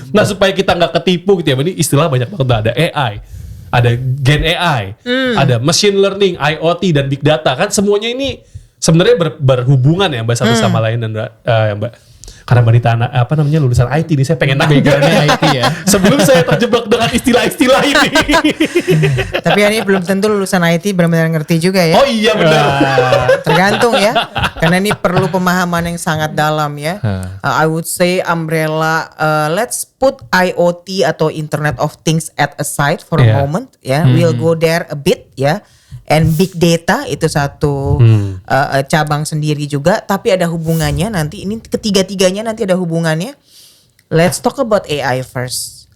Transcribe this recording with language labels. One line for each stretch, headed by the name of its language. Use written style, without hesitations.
Indonesian: Nah, supaya kita nggak ketipu gitu ya, ini istilah banyak banget. Ada AI, ada Gen AI, ada machine learning, IoT dan big data, kan semuanya ini sebenarnya berhubungan ya Mbak satu sama lain. Dan Mbak, karena Mbak Dita lulusan IT nih, saya pengen nanya IT ya. Sebelum saya terjebak dengan istilah-istilah ini. Tapi ini belum tentu lulusan IT benar-benar ngerti juga ya. Oh iya benar. Tergantung ya. Karena ini perlu pemahaman yang sangat dalam ya.
English: I would say umbrella, let's put IoT
Indonesian: atau
English: Internet of Things at aside for a moment ya. We'll go there a bit ya.
Indonesian: And big data itu satu cabang sendiri juga, tapi ada hubungannya nanti. Ini ketiga-tiganya nanti ada hubungannya.
English: Let's talk about AI first.